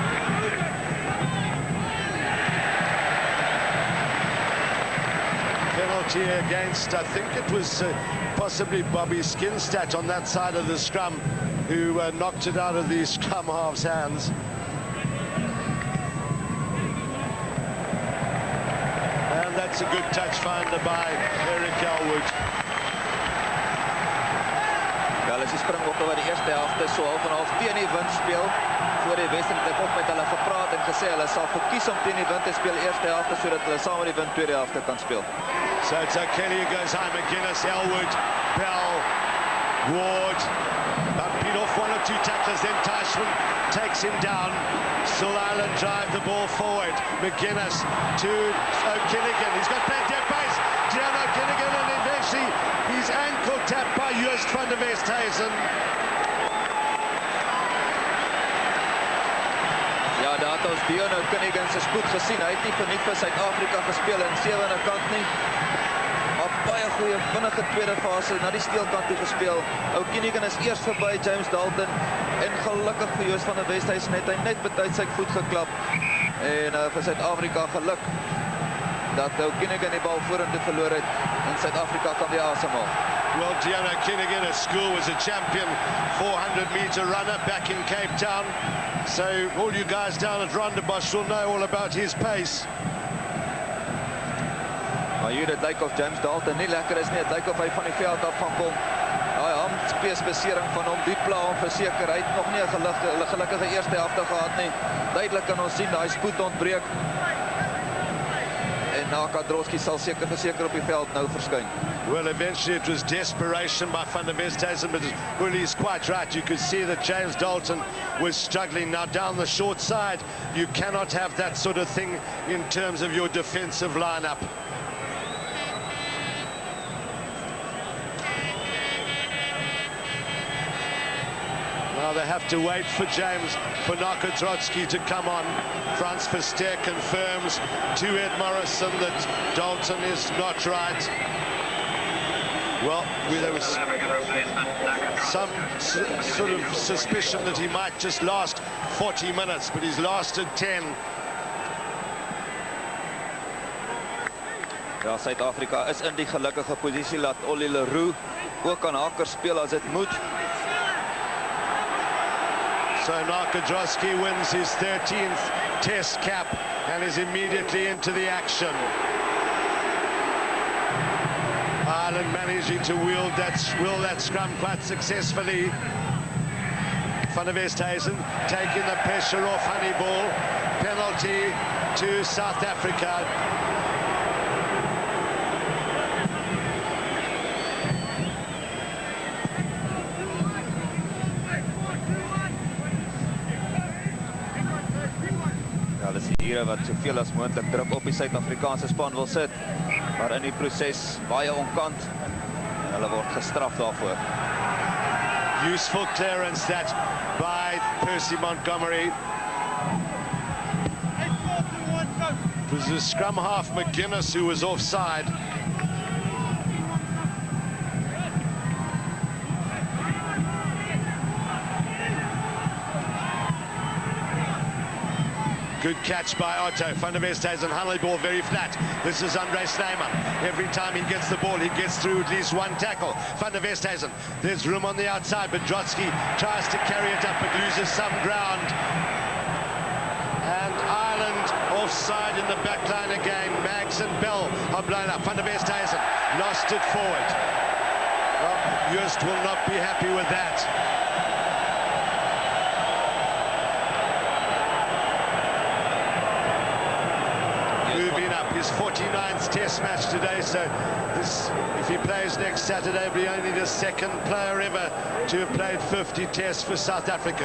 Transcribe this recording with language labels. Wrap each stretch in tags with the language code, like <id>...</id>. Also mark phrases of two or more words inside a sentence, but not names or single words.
<en>Penalty against, I think it was possibly Bobby Skinstad on that side of the scrum, who knocked it out of the scrum half's hands. And that's a good touch finder by Eric Elwood.</en> <af>Ja, hulle is die Springbokke wat die eerste helfte so half en half teen die wind speel. Voor die wedstryd het ek ook met hulle gepraat en gesê hulle sal verkies om teen die wind te speel eerste helfte sodat hulle saam met die wind tweede helfte kan speel.</af> <en>So it's Kelly who goes high, McGuinness, Elwood, Bell, Ward. Beat off one or two tacklers, then Teichmann takes him down. Still Ireland drive the ball forward. McGuinness to O'Kinnigan. He's got plenty of pace. Dion O'Kinnigan, and eventually he's ankle tapped by Joost van der Westhuizen.</en> <af>Ja, daar het ons Dion O'Kinnigan se spoed gesien. Hy het nie verniet vir Suid-Afrika gespeel in 7de kant nie. Op baie goeie vinnige tweede fase na die steelkant toe gespeel. O'Kinnigan is eers verby James Dalton en gelukkig vir Joost van der Westhuizen het hy net betyds sy voet geklap en vir Suid-Afrika geluk dat O'Kinnigan die bal vorentoe verloor het en Suid-Afrika kan weer asemhaal.</af> <en>Well, Dion O'Kinnigan at school was a champion 400-meter runner back in Cape Town. So all you guys down at Rondebosch will know all about his pace.</en> <af>Maar hier, het lyk of James Dalton nie lekker is nie. Het lyk of hy van die veld af gaan kom. Daai handspiersbesering van hom, die pla hom verseker. Hy het nog nie 'n gelukkige eerste helfte gehad nie. Duidelik kan ons sien daai spoed ontbreek. En Naka Droski sal verseker op die veld nou verskyn.</af> <en>Well, eventually it was desperation by Van der Westhuizen, but Willie's quite right. You could see that James Dalton was struggling. Now down the short side, you cannot have that sort of thing in terms of your defensive lineup. Now they have to wait for Nakatrotsky to come on. Frans Verster confirms to Ed Morrison that Dalton is not right. Well, there was some sort of suspicion that he might just last 40 minutes, but he's lasted 10. Ja, Suid-Afrika is in die gelukkige posisie dat Ollie Leroux ook aan haker speel as dit moet. So Nakatrotsky wins his 13th test cap and is immediately into the action. Ireland managing to wield that scrum quite successfully. Van der Westhuizen taking the pressure off Honeyball. Penalty to South Africa.</en> <af>Hier wat soveel as moontlik druk op die Suid-Afrikaanse span wil sit, maar in die proses baie onkant en hulle word gestraf daarvoor.</af> <en>Useful clearance that by Percy Montgomery. It was the scrum half McGuinness who was offside. Good catch by Otto. Van der Westhuizen, Honeyball very flat. This is Andre Snyman. Every time he gets the ball, he gets through at least one tackle. Van der Westhuizen, there's room on the outside, but Drotsky tries to carry it up, but loses some ground. And Ireland offside in the back line again. Mags and Bell are blown up. Van der Westhuizen lost it forward. Well, Just will not be happy with that. Moving up, his 49th test match today, so this, if he plays next Saturday, will be only the second player ever to have played 50 tests for South Africa.</en>